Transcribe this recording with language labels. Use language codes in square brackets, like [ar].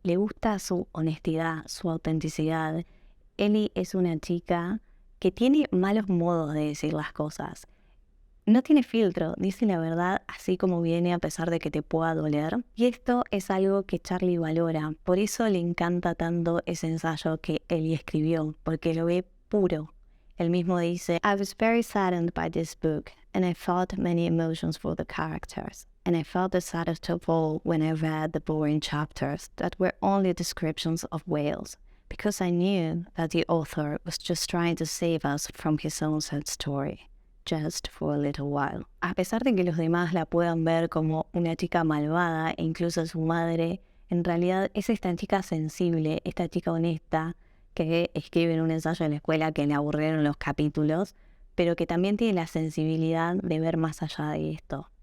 [es] Le gusta su honestidad, su autenticidad. Ellie es una chica que tiene malos modos de decir las cosas. No tiene filtro, dice la verdad así como viene a pesar de que te pueda doler. Y esto es algo que Charlie valora. Por eso le encanta tanto ese ensayo que Ellie escribió, porque lo ve puro. Él mismo dice: [en] "I was very saddened by this book, and I felt many emotions for the characters. And I felt the saddest of all when I read the boring chapters that were only descriptions of whales, because I knew that the author was just trying to save us from his own sad story, just for a little while." [es] A pesar de que los demás la puedan ver como una chica malvada e incluso su madre, en realidad es esta chica sensible, esta chica honesta, que escribe en un ensayo en la escuela que le aburrieron los capítulos, pero que también tiene la sensibilidad de ver más allá de esto.